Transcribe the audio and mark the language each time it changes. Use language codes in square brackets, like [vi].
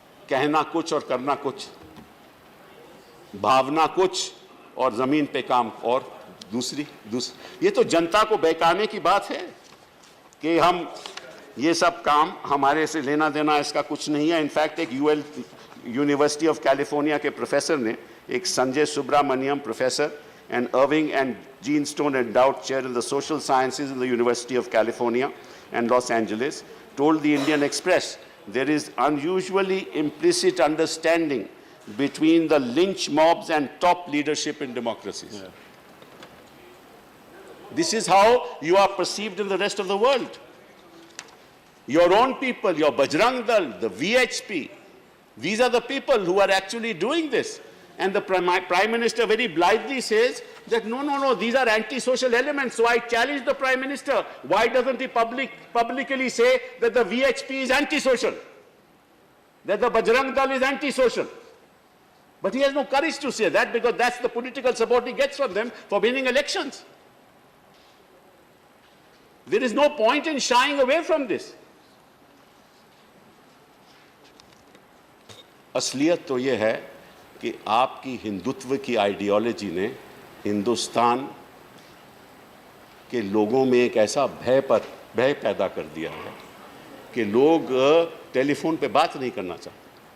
[hi] कहना कुछ और करना कुछ, भावना कुछ और जमीन पे काम और दूसरी। ये तो जनता को बहकाने की बात है कि हम ये सब काम हमारे से लेना देना इसका कुछ नहीं है। [en] In fact एक university of California के professor ने, एक Sanjay Subrahmanyam professor and Irving and Gene Stone Endowed Chair in the Social Sciences in the University of California and Los Angeles, told the Indian Express there is unusually implicit understanding between the lynch mobs and top leadership in democracies. Yeah. This is how you are perceived in the rest of the world. Your own people, your Bajrang Dal, the VHP, these are the people who are actually doing this. And the Prime Minister very blithely says that no, these are anti-social elements. So I challenge the Prime Minister. Why doesn't he publicly say that the VHP is anti-social? That the Bajrang Dal is anti-social? But he has no courage to say that because that's the political support he gets from them for winning elections. There is no point in shying away from this. [hi] असलियत तो ये है कि आपकी हिंदुत्व की ideology ने हिंदुस्तान के लोगों में एक ऐसा भय पैदा कर दिया है कि लोग टेलीफोन पे बात नहीं करना चाहते।